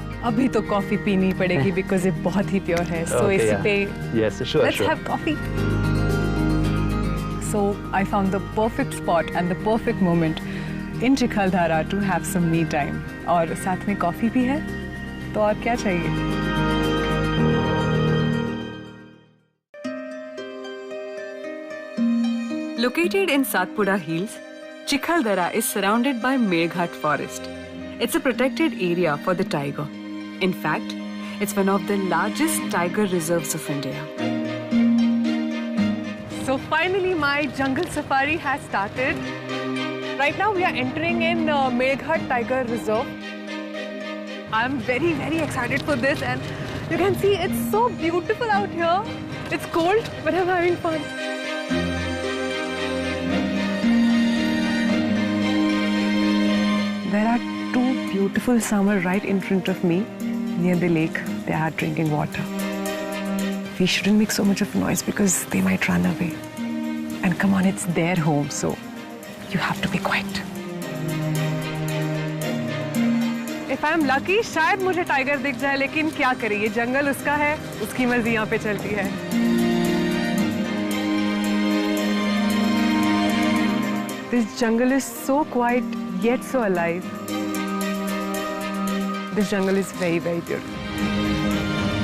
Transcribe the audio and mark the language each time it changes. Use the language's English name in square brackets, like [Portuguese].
[Hindi] अभी तो कॉफी पीनी पड़ेगी [English] because [Hindi] ये बहुत ही प्योर है. [English] So [Hindi] इसी पे [English] let's have coffee. So I found the perfect spot and the perfect moment in Chikhaldhara to have some me time. [Hindi] और साथ में कॉफी भी है, तो और क्या चाहिए? [English] Located in Satpura Hills, Chikhaldhara is surrounded by Melghat Forest. It's a protected area for the tiger. In fact, it's one of the largest tiger reserves of India. So finally, my jungle safari has started. Right now, we are entering in Melghat Tiger Reserve. I'm very, very excited for this, and you can see it's so beautiful out here. It's cold, but I'm having fun. There are two beautiful salmon right in front of me. Near the lake, they are drinking water. We shouldn't make so much of noise because they might run away. And come on, it's their home, so you have to be quiet. If I'm lucky, [Hindi] शायद मुझे tiger दिख जाए, लेकिन क्या करें, ये जंगल उसका है, उसकी मर्जी यहाँ पे चलती है. [English] This jungle is so quiet yet so alive. This jungle is very, very beautiful.